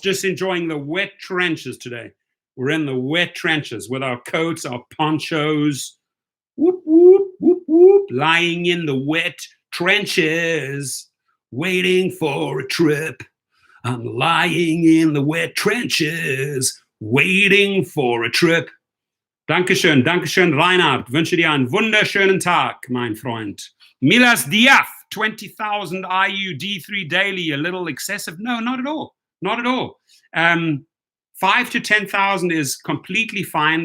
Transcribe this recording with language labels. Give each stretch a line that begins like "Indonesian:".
English: Just enjoying the wet trenches today. We're in the wet trenches with our coats, our ponchos. Whoop, whoop, whoop, whoop. Lying in the wet trenches. Waiting for a trip. I'm lying in the wet trenches. Waiting for a trip.
German: Dankeschön, Dankeschön,
English: Reinhard.
German: Wünsche dir einen wunderschönen Tag, mein Freund. Milas Diaf.
English: 20,000 IU D3 daily, a little excessive? No, not at all. Not at all. 5 to 10,000 is completely fine.